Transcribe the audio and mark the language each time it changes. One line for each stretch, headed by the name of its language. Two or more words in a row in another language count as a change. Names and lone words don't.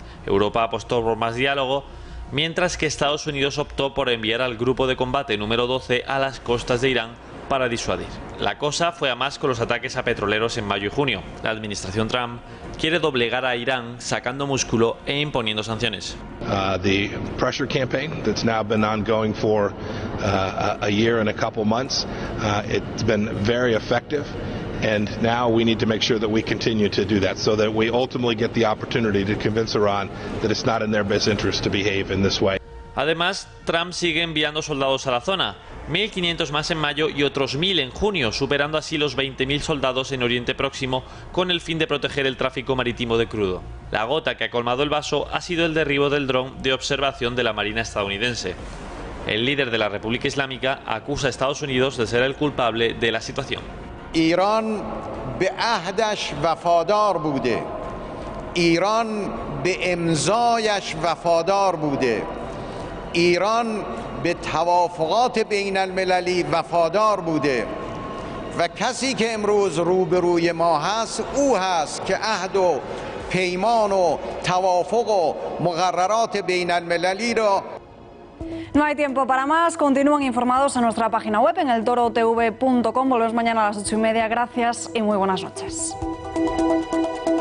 Spanish: Europa apostó por más diálogo, mientras que Estados Unidos optó por enviar al grupo de combate número 12 a las costas de Irán para disuadir. La cosa fue a más con los ataques a petroleros en mayo y junio. La administración Trump quiere doblegar a Irán sacando músculo e imponiendo sanciones.
English: The pressure campaign that's now been ongoing for a year and a couple months, it's been very effective. And now we need to make sure that we continue to do that so that we ultimately get the opportunity to convince Iran that it's not in their best interest to behave in this way.
Spanish: Además, Trump sigue enviando soldados a la zona, 1.500 más en mayo y otros 1.000 en junio, superando así los 20.000 soldados en Oriente Próximo con el fin de proteger el tráfico marítimo de crudo. La gota que ha colmado el vaso ha sido el derribo del dron de observación de la Marina estadounidense. El líder de la República Islámica acusa a Estados Unidos de ser el culpable de la situación.
Persian: ایران به عهدش وفادار بوده، ایران به امضایش وفادار بوده، ایران به توافقات بین المللی وفادار بوده و کسی که امروز روبروی ما هست او هست که عهد و پیمان و توافق و مقررات بین المللی را.
Spanish: No hay tiempo para más. Continúen informados en nuestra página web en eltorotv.com. Volvemos mañana a las 8:30. Gracias y muy buenas noches.